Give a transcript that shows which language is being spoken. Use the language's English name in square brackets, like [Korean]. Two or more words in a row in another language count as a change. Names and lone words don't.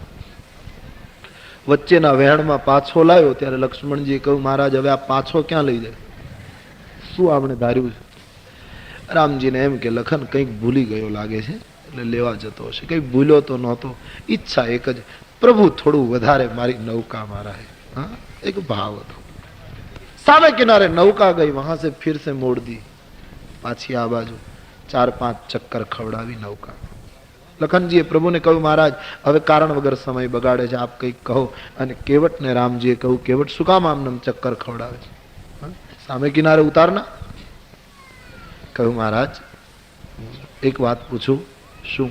[Gujarati] વચ્ચેના વહેણમાં પાછો લાવ્યો ત્યારે લક્ષ્મણજીએ કહ્યું, મહારાજ હવે આ પાછો ક્યાં લઈ જાય? શું આપણે ધાર્યું છે? રામજીને એમ કે લખન કંઈક ભૂલી ગયો લાગે છે, એટલે લેવા જતો હશે. કંઈક ભૂલ્યો તો નહોતો. ઈચ્છા એક જ, પ્રભુ થોડું વધારે મારી નૌકા મારા. એક ભાવ હતો. સામે કિનારે નૌકા ગઈ, [Hindi] वहां से फिर से मोड़ दी, [Gujarati] પાછી આ બાજુ 4-5 ચક્કર ખવડાવી નૌકા. લખનજીએ પ્રભુને કહ્યું, મહારાજ હવે કારણ વગર સમય બગાડે છે, આપ કંઈક કહો. અને કેવટને રામજીએ કહ્યું, કેવટ શું કામ આમ ચક્કર ખવડાવે છે, સામે કિનારે ઉતારના. કહ્યું, મહારાજ એક વાત પૂછું. શું?